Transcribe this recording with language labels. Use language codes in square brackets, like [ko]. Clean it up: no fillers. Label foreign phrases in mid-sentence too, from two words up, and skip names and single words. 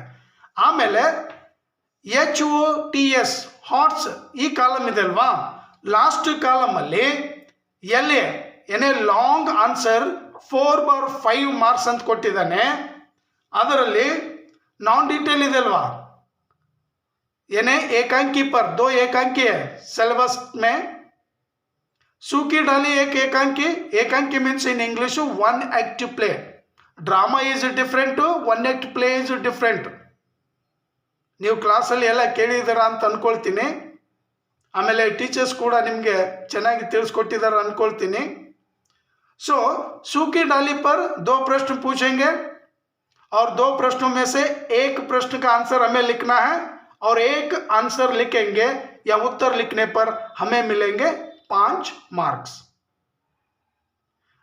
[kn] ಆಮೇಲೆ HOTS ಹಾಟ್ಸ್ ಈ ಕಾಲಮ್ ಇದೆ ಅಲ್ವಾ, ಲಾಸ್ಟ್ ಕಾಲಮಲ್ಲಿ ಎಲ್ಲಿ ಏನೇ [en] long answer [kn] 4/5 ಮಾರ್ಕ್ಸ್ ಅಂತ ಕೊಟ್ಟಿದ್ದಾನೆ. ಅದರಲ್ಲಿ [en] non detail [kn] ಇದೆ ಅಲ್ವಾ, [hi] यानी एकांकी पर 2 एकांकी है सिलेबस में. सूखी डाली एक एकांकी. [en] एकांकी means in English 1 act play. drama is different, 1 act play is different. [kn] ನೀವು ಕ್ಲಾಸಲ್ಲಿ ಎಲ್ಲ ಕೇಳಿದ್ದೀರಾ ಅಂತ ಅಂದ್ಕೊಳ್ತೀನಿ. ಆಮೇಲೆ ಟೀಚರ್ಸ್ ಕೂಡ ನಿಮಗೆ ಚೆನ್ನಾಗಿ ತಿಳಿಸ್ಕೊಟ್ಟಿದ್ದಾರೆ ಅಂದ್ಕೊಳ್ತೀನಿ. [hi] सो सूखी डाली पर 2 प्रश्न पूछेंगे और 2 प्रश्नों में से एक प्रश्न का आंसर हमें लिखना है और एक आंसर लिखेंगे या उत्तर लिखने पर हमें मिलेंगे 5 मार्क्स.